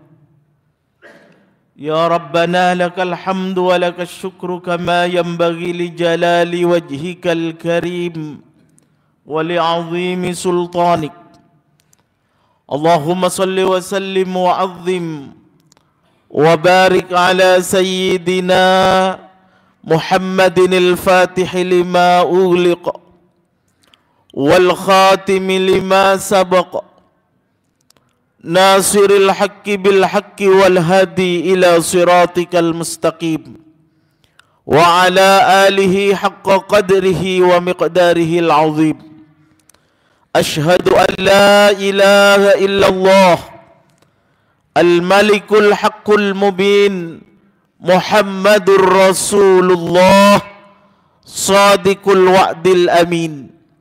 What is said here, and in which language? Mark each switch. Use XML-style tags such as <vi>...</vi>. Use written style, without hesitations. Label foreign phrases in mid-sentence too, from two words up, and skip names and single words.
<ar>يا ربنا لك الحمد ولك الشكر كما ينبغي لجلال وجهك الكريم ولعظيم سلطانك. اللهم صل وسلم وعظم وبارك على سيدنا محمد الفاتح لما أغلق والخاتم لما سبق ناصر الحق بالحق والهادي إلى صراطك المستقيم وعلى آله حق قدره ومقداره العظيم. أشهد أن لا إله إلا الله الملك الحق المبين محمد رسول الله صادق الوعد الأمين.</ar>